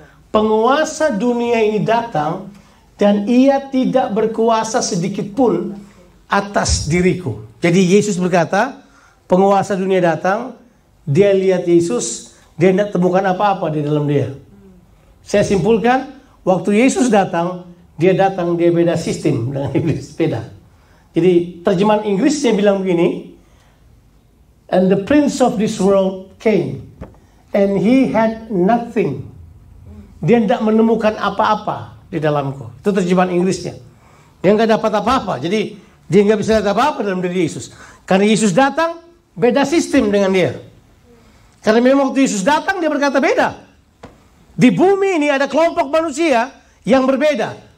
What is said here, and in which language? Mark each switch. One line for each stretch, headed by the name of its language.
Indonesian: Penguasa dunia ini datang dan ia tidak berkuasa sedikit pun atas diriku. Jadi Yesus berkata, penguasa dunia datang, dia lihat Yesus, dia tidak temukan apa-apa di dalam dia. Saya simpulkan, waktu Yesus datang, dia beda sistem dengan iblis, beda. Jadi terjemahan Inggrisnya bilang begini,
English: and the prince of this world came, and he had nothing.
Indonesian: Dia tidak menemukan apa-apa di dalamku. Itu terjemahan Inggrisnya. Dia nggak dapat apa-apa. Jadi dia nggak bisa lihat apa-apa dalam diri Yesus. Karena Yesus datang, beda sistem dengan dia. Karena memang waktu Yesus datang, dia berkata beda. Di bumi ini ada kelompok manusia yang berbeda.